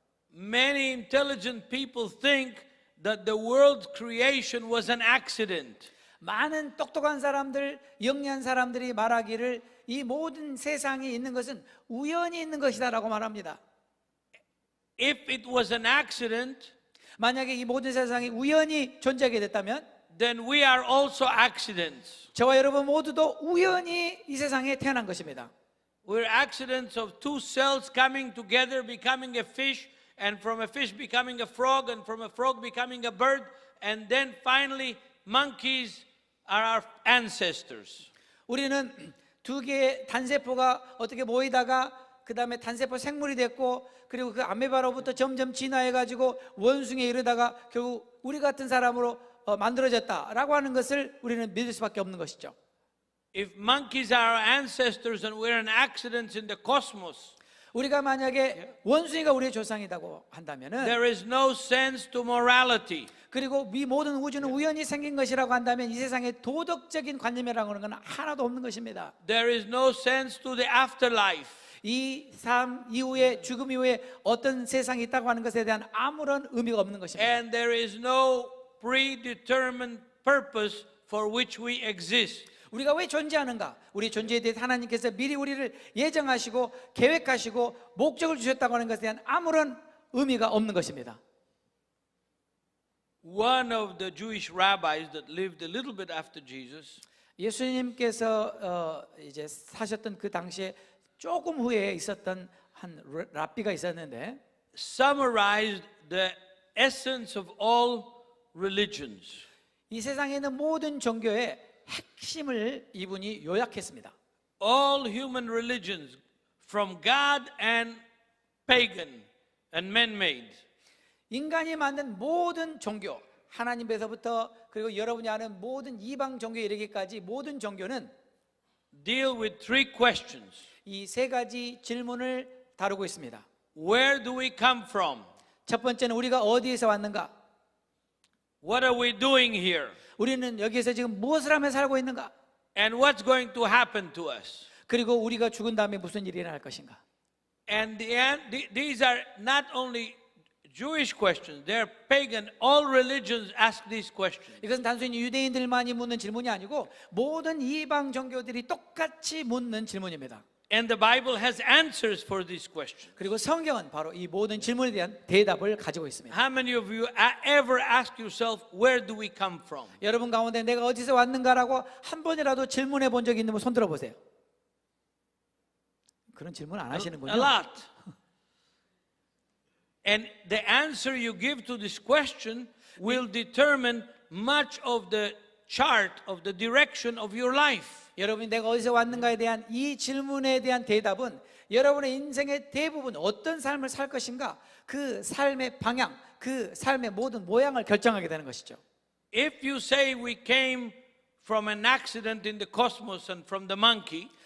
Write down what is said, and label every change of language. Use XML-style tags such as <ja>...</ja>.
<en>Many intelligent people think that the world's creation was an accident.</en> <ko>많은 똑똑한 사람들, 영리한 사람들이 말하기를 이 모든 세상에 있는 것은 우연히 있는 것이다라고 말합니다.</ko> <en>If it was an accident,</en> <ko>만약에 이 모든 세상이 우연히 존재하게 됐다면</ko> <en>then we are also accidents.</en> <ko>저와 여러분 모두도 우연히 이 세상에 태어난 것입니다.</ko> <en>We're accidents of two cells coming together, becoming a fish, and from a fish becoming a frog, and from a frog becoming a bird, and then finally monkeys are our ancestors.</en> <ko>우리는 두 개의 단세포가 어떻게 모이다가 그 다음에 단세포 생물이 됐고 그리고 그 아메바로부터 점점 진화해가지고 원숭이에 이르다가 결국 우리 같은 사람으로 만들어졌다라고 하는 것을 우리는 믿을 수밖에 없는 것이죠.</ko> <en>If monkeys are our ancestors and we're an accident in the cosmos,</en> <ko>우리가 만약에 원숭이가 우리의 조상이라고 한다면은</ko> <en>there is no sense to morality.</en> <ko>그리고 이 모든 우주는 우연히 생긴 것이라고 한다면 이 세상에 도덕적인 관념이라고 하는 건 하나도 없는 것입니다.</ko> <en>There is no sense to the afterlife.</en> <ko>이 삶 이후에 죽음 이후에 어떤 세상이 있다고 하는 것에 대한 아무런 의미가 없는 것입니다.</ko> <en>And there is no predetermined purpose for which we exist.</en> <ko>우리가 왜 존재하는가? 우리 존재에 대해 하나님께서 미리 우리를 예정하시고 계획하시고 목적을 주셨다고 하는 것에 대한 아무런 의미가 없는 것입니다.</ko> <en>One of the Jewish rabbis that lived a little bit after Jesus</en> <ko>예수님께서 이제 사셨던 그 당시에 조금 후에 있었던 한 랍비가 있었는데</ko> <en>summarized the essence of all religions.</en> <ko>이 세상에 있는 모든 종교의 핵심을 이분이 요약했습니다.</ko> <en>All human religions, from God and pagan and man-made,</en> <ko>인간이 만든 모든 종교, 하나님에서부터 그리고 여러분이 아는 모든 이방 종교에 이르기까지 모든 종교는</ko> <en>deal with three questions.</en> <ko>이 세 가지 질문을 다루고 있습니다.</ko> <en>Where do we come from?</en> <ko>첫 번째는 우리가 어디에서 왔는가?</ko> <en>What are we doing here?</en> <ko>우리는 여기에서 지금 무엇을 하며 살고 있는가?</ko> <en>And what's going to happen to us?</en> <ko>그리고 우리가 죽은 다음에 무슨 일이 일어날 것인가?</ko> <en>And these are not only Jewish questions, they're pagan. All religions ask these questions.</en> <ko>이것은 단순히 유대인들만이 묻는 질문이 아니고 모든 이방 종교들이 똑같이 묻는 질문입니다.</ko> <en>And the Bible has answers for these questions.</en> <ko>그리고 성경은 바로 이 모든 질문에 대한 대답을 가지고 있습니다.</ko> <en>How many of you ever ask yourself, where do we come from?</en> <ko>여러분 가운데 내가 어디서 왔는가라고 한 번이라도 질문해 본 적이 있는 분 손 들어 보세요. 그런 질문 안 하시는군요.</ko> <en>A lot. And the answer you give to this question will determine much of the chart of the direction of your life.</en> <ko>여러분이 내가 어디서 왔는가에 대한 이 질문에 대한 대답은 여러분의 인생의 대부분 어떤 삶을 살 것인가 그 삶의 방향, 그 삶의 모든 모양을 결정하게 되는 것이죠.</ko> <en>If you say we came from an accident in the cosmos and from the monkey,</en>